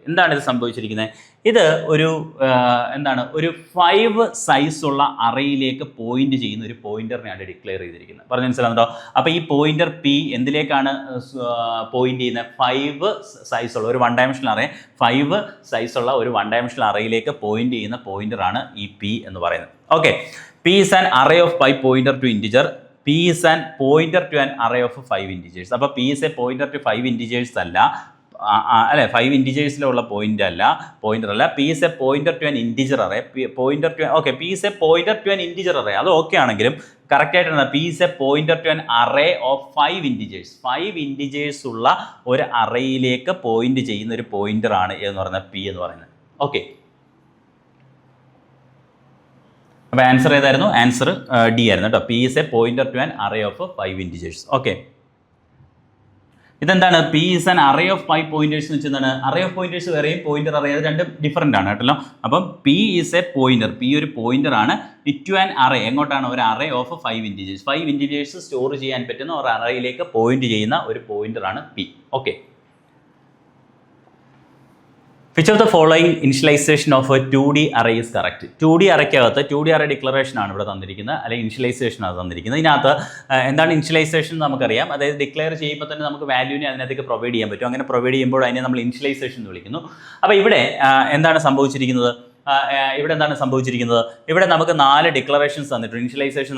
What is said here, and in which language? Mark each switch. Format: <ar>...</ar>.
<ml>എന്താണ് ഇത് സംഭവിച്ചിരിക്കുന്നത്? ഇത് ഒരു എന്താണ് ഒരു 5 സൈസുള്ള അറയിലേക്ക് പോയിന്റ് ചെയ്യുന്ന ഒരു പോയിന്ററിനെയാണ് ഡിക്ലെയർ ചെയ്തിരിക്കുന്നത്. പറഞ്ഞ മനസ്സിലാകുന്നുണ്ടോ? അപ്പോൾ ഈ പോയിന്റർ പി എന്തിലേക്കാണ് പോയിന്റ് ചെയ്യുന്നത്? 5 സൈസുള്ള ഒരു 1 ഡയമെൻഷണൽ അറേ, 5 സൈസുള്ള ഒരു 1 ഡയമെൻഷണൽ അറയിലേക്ക് പോയിന്റ് ചെയ്യുന്ന പോയിന്ററാണ് ഈ പി എന്ന് പറയുന്നത്.</ml> <en>Okay, P is an array of 5 pointer to integer. P is an pointer to an array of 5 integers.</en> <ml>അപ്പോൾ</ml> <en>P is a pointer to 5 integers</en> <ml>അല്ല, അല്ലേ? 5 ഇൻറ്റിജേഴ്സിലുള്ള പോയിൻ്റ് അല്ല, പോയിൻ്റർ അല്ല.</ml> <en>P is a pointer to an integer array. Pointer to okay, P is a pointer to an integer array.</en> <ml>അത് okay ആണെങ്കിലും കറക്റ്റായിട്ടാണ്</ml> <en>P is a pointer to an array of 5 integers.</en> <ml>5 integers ഉള്ള ഒരു അറയിലേക്ക് point ചെയ്യുന്ന ഒരു പോയിൻ്ററാണ് എന്ന് പറയുന്നത് P എന്ന് പറയുന്നത്. ഓക്കെ, അപ്പോൾ ആൻസർ ഏതായിരുന്നു? ആൻസർ ഡി ആയിരുന്നു കേട്ടോ.</ml> <en>P is a pointer to an array of 5 integers.</en> <ml>Okay, ഇതെന്താണ്?</ml> <en>P is an array of 5 pointers</en> <ml>എന്ന് വെച്ചാൽ എന്താണ്? അറേ ഓഫ് പോയിന്റേഴ്സ് വേറെയും പോയിന്റർ അറേ, അത് രണ്ടും ഡിഫറൻ്റ് ആണ് കേട്ടല്ലോ. അപ്പം</ml> <en>P is a pointer,</en> <ml>P ഒരു പോയിന്റർ ആണ്.</ml> <en>to an array,</en> <ml>എങ്ങോട്ടാണ്? ഒരു array of 5 integers. 5 integers store ചെയ്യാൻ പറ്റുന്ന ഒരു അറയിലേക്ക് പോയിന്റ് ചെയ്യുന്ന ഒരു പോയിന്ററാണ് P.</ml> <en>Okay, which of the following initialization of a 2D array is correct?</en> <ml>2D അറയ്ക്കകത്ത് 2D array declaration ആണ് ഇവിടെ തന്നിരിക്കുന്നത്, അല്ലെങ്കിൽ ഇനിഷ്യലൈസേഷൻ ആണ് തന്നിരിക്കുന്നത്. ഇതിനകത്ത് എന്താണ് ഇനിഷ്യലൈസേഷൻ നമുക്കറിയാം. അതായത് ഡിക്ലെയർ ചെയ്യുമ്പോൾ തന്നെ നമുക്ക് വാല്യൂവിനെ അതിനകത്തേക്ക് പ്രൊവൈഡ് ചെയ്യാൻ പറ്റും. അങ്ങനെ പ്രൊവൈഡ് ചെയ്യുമ്പോൾ അതിനെ നമ്മൾ ഇനിഷ്യലൈസേഷൻ എന്ന് വിളിക്കുന്നു. അപ്പോൾ ഇവിടെ എന്താണ് സംഭവിച്ചിരിക്കുന്നത്? ഇവിടെ എന്താണ് സംഭവിച്ചിരിക്കുന്നത്? ഇവിടെ നമുക്ക് 4 ഡിക്ലറേഷൻസ് തന്നിട്ടുണ്ട് ഇനിഷ്യലൈസേഷൻ.</ml>